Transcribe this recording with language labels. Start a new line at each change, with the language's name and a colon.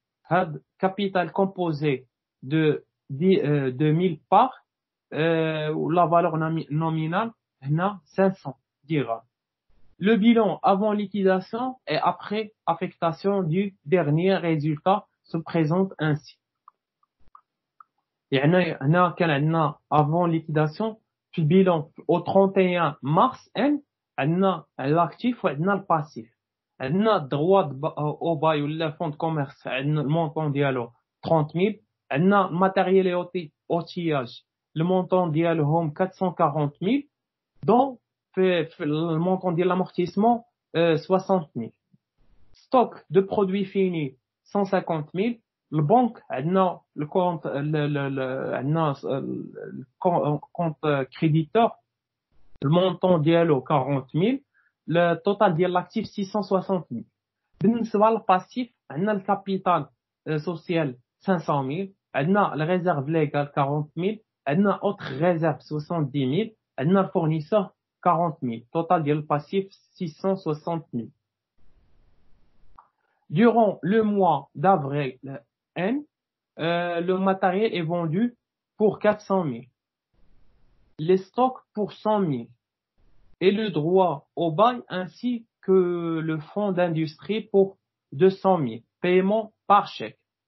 French: Had capital composé de 1000 parts, la valeur nominale هنا 500 dirhams. Le bilan avant liquidation et après affectation du dernier résultat se présente ainsi.
Arabic: يعني هنا كان عندنا
French: avant liquidation
Arabic: في البيلون au 31 mars N عندنا l'actif وعندنا الباسيف. عندنا
French: droit au bail
Arabic: ولا
French: fonds de commerce
Arabic: عندنا المونطون ديالو 30000.
French: عندنا matériel et outillage le montant ديالهم 440000 dont في le montant ديال l'amortissement 60000. stock de produits finis 150000. le banque عندنا le compte عندنا le compte créditeur le montant ديالو 40000. le total ديال l'actif 660000.
Arabic: بالنسبه للباسيف عندنا الكابيتال سوسيال 500000. عندنا الريزيرف ليغال 40000. عندنا اوتر ريزيرف 70000. عندنا الفورنيسور 40000. total ديال الباسيف 660000.
French: Durant le mois d'avril N, le matériel est vendu pour 400 000, les stocks pour 100 000 et le droit au bail ainsi que le fonds d'industrie pour 200 000, paiement par chèque.